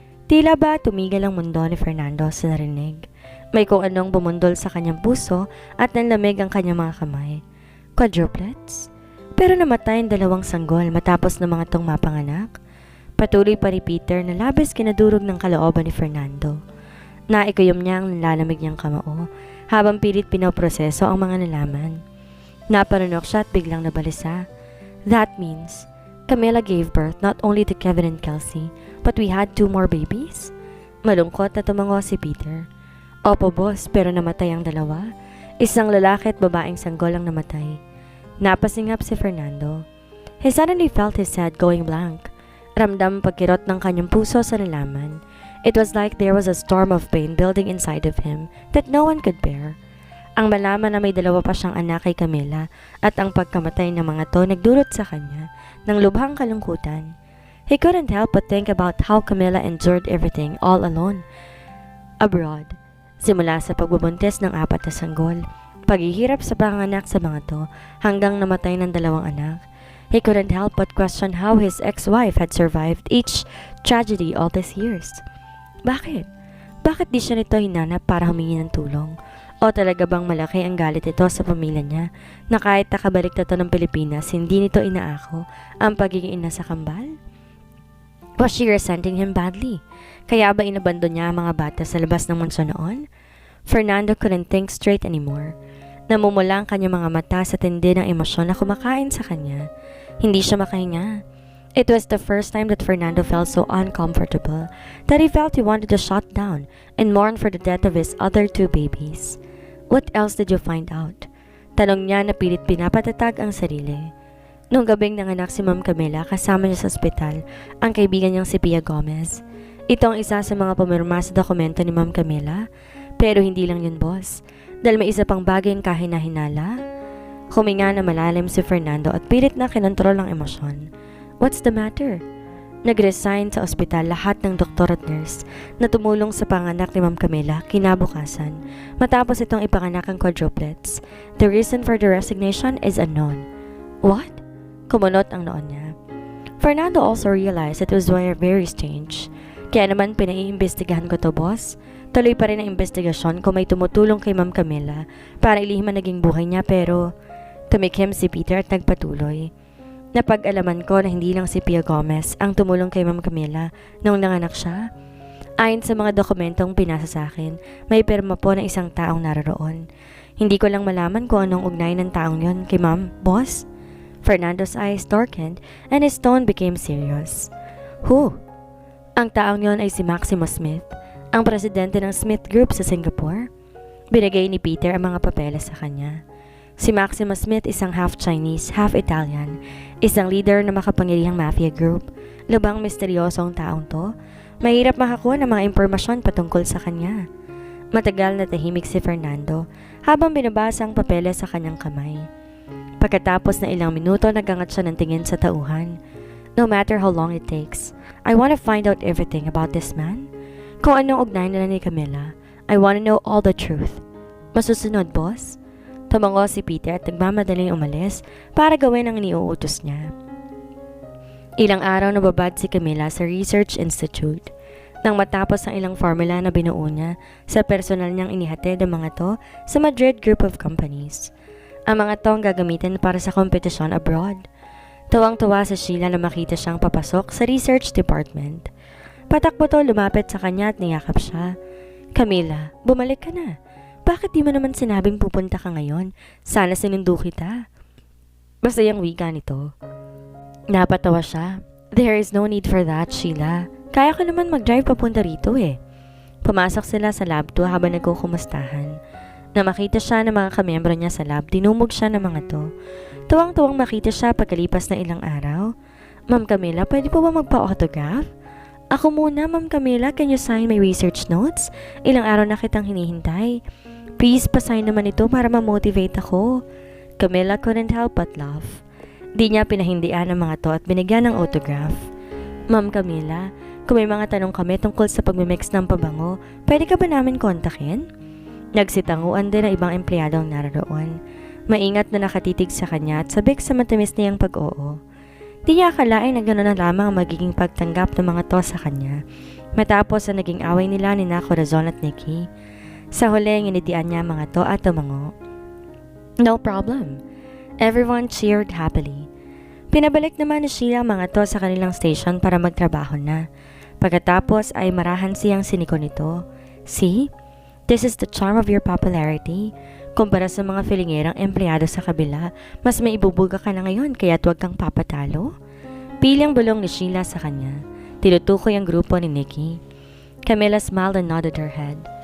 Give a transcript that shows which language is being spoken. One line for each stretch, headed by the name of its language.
Filipino: Tila ba tumigil ang mundo ni Fernando sa narinig. May kung anong bumundol sa kanyang puso at nanlamig ang kanyang mga kamay. Quadruplets? Pero namatay ang 2 sanggol matapos ng mga tong mapanganak. Patuloy pa ni Peter na labis kinadurog ng kalooban ni Fernando. Naikuyom niya ang nilalamig niyang kamao habang pilit pinoproseso ang mga nalaman. Napanunok siya at biglang nabalisa.
English: That means Camila gave birth not only to Kevin and Kelsey, but we had 2 more babies?
Filipino: Malungkot na tumango si Peter. Opo boss, pero namatay ang 2. Isang lalaki at babaeng sanggol ang namatay. Napasingap si Fernando.
English: He suddenly felt his head going blank.
Filipino: Ramdam pagkirot ng kanyang puso sa nalaman.
English: It was like there was a storm of pain building inside of him that no one could bear.
Filipino: Ang malaman na may 2 pa siyang anak kay Camila at ang pagkamatay ng mga to nagdulot sa kanya ng lubhang kalungkutan.
English: He couldn't help but think about how Camila endured everything all alone. Abroad.
Filipino: Simula sa pagbubuntis ng 4 na sanggol, paghihirap sa panganak sa mga to hanggang namatay ng 2 anak.
English: He couldn't help but question how his ex-wife had survived each tragedy all these years.
Filipino: Bakit? Bakit di siya nito hinanap para humingi ng tulong? O talaga bang malaki ang galit ito sa pamilya niya na kahit nakabalik na to ng Pilipinas, hindi nito inaako ang pagiging ina sa kambal?
English: Was she resenting him badly?
Filipino: Kaya ba inabandon niya ang mga bata sa labas ng mansyon noon?
English: Fernando couldn't think straight anymore.
Filipino: Namumula ang kanyang mga mata sa tindi ng emosyon na kumakain sa kanya. Hindi siya makahinga.
English: It was the first time that Fernando felt so uncomfortable that he felt he wanted to shut down and mourn for the death of his other 2 babies. What else did you find out?
Filipino: Tanong niya na pilit pinapatatag ang sarili. Noong gabing nanganak si Ma'am Camila, kasama niya sa ospital ang kaibigan niyang si Pia Gomez. Ito ang isa sa mga pumirma sa dokumento ni Ma'am Camila. Pero hindi lang yun, boss. Dahil may isa pang bagay ang kahinahinala. Huminga na malalim si Fernando at pilit na kinontrol ang emosyon.
English: What's the matter?
Filipino: Nag-resign sa ospital lahat ng doktor at nurse na tumulong sa panganak ni Ma'am Camila kinabukasan matapos itong ipanganak ang quadruplets.
English: The reason for the resignation is unknown. What?
Filipino: Kumunot ang noon niya.
English: Fernando also realized it was very strange.
Filipino: Kaya naman pinaiimbestigahan ko to, boss. Tuloy pa rin ang investigasyon kung may tumutulong kay Ma'am Camila para ilihim ang naging buhay niya pero tumikim si Peter at nagpatuloy. Napag-alaman ko na hindi lang si Pia Gomez ang tumulong kay Ma'am Camila nung nanganak siya. Ayon sa mga dokumentong pinasa sa akin, may pirma po ng isang taong naroon. Hindi ko lang malaman kung anong ugnay ng taong yon kay Ma'am, boss.
English: Fernando's eyes darkened and his tone became serious. Who?
Filipino: Ang taong yon ay si Maximo Smith, ang presidente ng Smith Group sa Singapore. Binigay ni Peter ang mga papeles sa kanya. Si Maximo Smith isang half Chinese, half Italian, Isang leader na makapangyarihang mafia group. Lubang misteryosong taong to. Mahirap makakuha ng mga impormasyon patungkol sa kanya. Matagal na tahimik si Fernando habang binabasa ang papeles sa kanyang kamay. Pagkatapos na ilang minuto, nagangat siya ng tingin sa tauhan.
English: No matter how long it takes, I want to find out everything about this man.
Filipino: Kung anong ugnayan nila ni Camila,
English: I want to know all the truth.
Filipino: Masusunod, boss? Tumango si Peter at nagmamadaling umalis para gawin ang iniuutos niya. Ilang araw nababad si Camila sa Research Institute. Nang matapos ang ilang formula na binuo niya, sa personal niyang inihatid ang mga to sa Madrid Group of Companies. Ang mga to ang gagamitin para sa kompetisyon abroad. Tuwang-tuwa sa Sheila na makita siyang papasok sa research department. Patakbo to, lumapit sa kanya at niyakap siya. Camila, bumalik ka na. Bakit di mo naman sinabing pupunta ka ngayon? Sana sinundo kita. Basta yung wika nito. Napatawa siya.
English: There is no need for that, Sheila.
Filipino: Kaya ko naman mag-drive papunta rito eh. Pumasok sila sa lab 2 habang nagkukumustahan. Na makita siya ng mga kamiyembro niya sa lab, dinumog siya ng mga to. Tuwang-tuwang makita siya pagkalipas ng ilang araw. Ma'am Camila, pwede po ba magpa-autograph? Ako muna, Ma'am Camila,
English: can you sign my research notes?
Filipino: Ilang araw na kitang hinihintay.
English: Please,
Filipino: pasign naman ito para ma-motivate ako.
English: Camila couldn't help but laugh.
Filipino: Di niya pinahindian ang mga to at binigyan ng autograph. Ma'am Camila, kung may mga tanong kami tungkol sa pagmimix ng pabango, pwede ka ba namin kontakin? Nagsitanguan din ang ibang empleyado ang naroon. Maingat na nakatitig sa kanya at sabik sa matamis niyang pag-oo. Di niya akalain na gano'n na lamang ang magiging pagtanggap ng mga to sa kanya. Matapos ang naging away nila ni Corazon at Nikki. Sa huli, nginitian niya mga to at tumango.
English: No problem. Everyone cheered happily.
Filipino: Pinabalik naman ni Sheila mga to sa kanilang station para magtrabaho na. Pagkatapos ay marahan siyang siniko nito.
English: See? This is the charm of your popularity.
Filipino: Kumpara sa mga filingerang empleyado sa kabila, mas may ibubuga ka na ngayon kaya't huwag kang papatalo. Piling bulong ni Sheila sa kanya. Tinutukoy ang grupo ni Nikki.
English: Camila smiled and nodded her head.